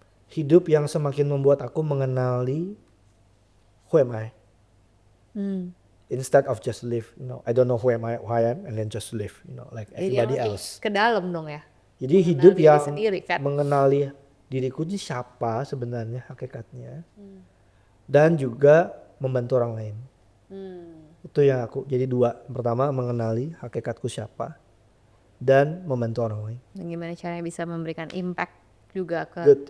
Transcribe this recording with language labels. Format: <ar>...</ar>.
<id>Hidup yang semakin membuat aku mengenali</id> <en>who am I. Instead of just live, I don't know who I am, and then just live, like everybody else.</en> <id>Ke dalam dong ya. Jadi hidup yang mengenali diriku ini siapa sebenarnya hakikatnya, dan juga membantu orang lain. Itu yang aku, jadi dua. Pertama, mengenali hakikatku siapa, dan membantu orang lain. Dan gimana caranya bisa memberikan impact juga ke</id>